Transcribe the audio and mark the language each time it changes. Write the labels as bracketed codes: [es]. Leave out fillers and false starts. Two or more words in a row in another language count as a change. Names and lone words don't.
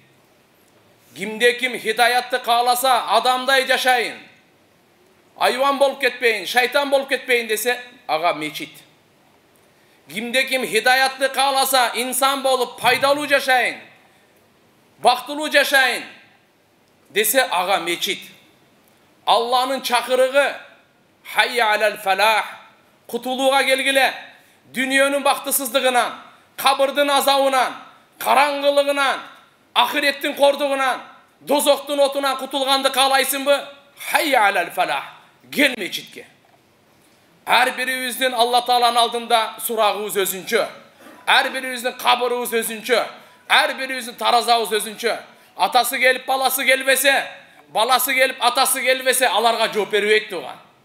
[ky] Кимде ким хидаятты кааласа, адамдай жашайын, айван болуп кетпейин, шайтан болуп кетпейин десе, ага мечит. Кимде ким хидаятты кааласа, инсан болуп пайдалуу жашайын, бактылуу жашайын десе, ага мечит. [ar] Алланын чакырыгы حي على الفلاح, [ky] кутулууга келгиле, дүниөнүн бактысыздыгынан, кабырдын азабынан, караңгылыгынан, ахиреттин кордугунан, дозоктун отунан кутулганды каалайсыңбы? [ar] حي على الفلاح, [ky] кел мечитке. Ар бирибиздин Алла Тааланын алдында сурагыбыз өзүнчө, ар бирибиздин кабырыбыз өзүнчө, ар бирибиздин таразабыз өзүнчө. Атасы келип баласы келбесе, баласы келип атасы келбесе, аларга жооп бербейт туган.